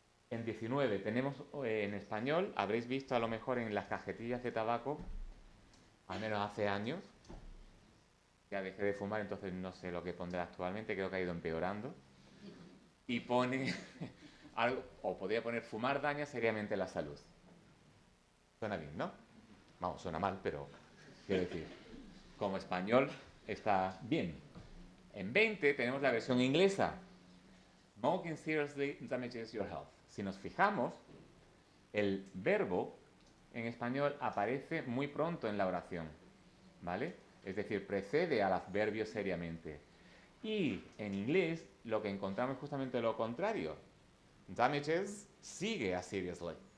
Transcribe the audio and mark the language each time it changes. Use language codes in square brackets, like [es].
[es] En 19 tenemos en español, habréis visto a lo mejor en las cajetillas de tabaco, al menos hace años, ya dejé de fumar, entonces no sé lo que pondrá actualmente, creo que ha ido empeorando, y pone algo, o podría poner fumar daña seriamente la salud. Suena bien, ¿no? Vamos, suena mal, pero quiero decir, como español está bien. En 20 tenemos la versión inglesa. [en] Smoking seriously damages your health. [es] Si nos fijamos, el verbo en español aparece muy pronto en la oración, ¿vale? Es decir, precede al adverbio seriamente. Y en inglés lo que encontramos es justamente lo contrario. Damages sigue a seriously.